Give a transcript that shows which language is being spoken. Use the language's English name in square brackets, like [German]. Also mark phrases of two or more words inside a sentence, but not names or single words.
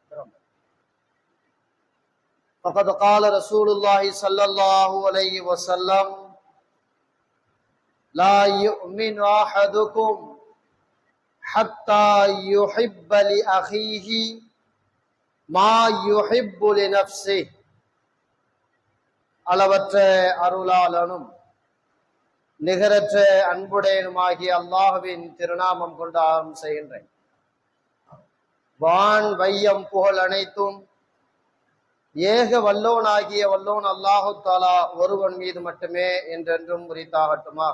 [Arabic] فقد قال رسول الله صلى الله عليه وسلم: لا يؤمن أحدكم حتى يحب لأخيه ما يحب لنفسه. [Tamil] அளவற்ற அருளாளனும் நிகரற்ற அன்புடையனுமாகிய அல்லாஹ்வின் திருநாமம் கொண்டு ஆரம்பம் செய்கின்றேன். வான் வையம் புகழ் அனைத்தும் ஏக வல்லோனாகிய வல்லோன் [Arabic] الله تعالى [Tamil] ஒருவன் மீது மட்டுமே என்றென்றும் உரித்தாகட்டுமாக.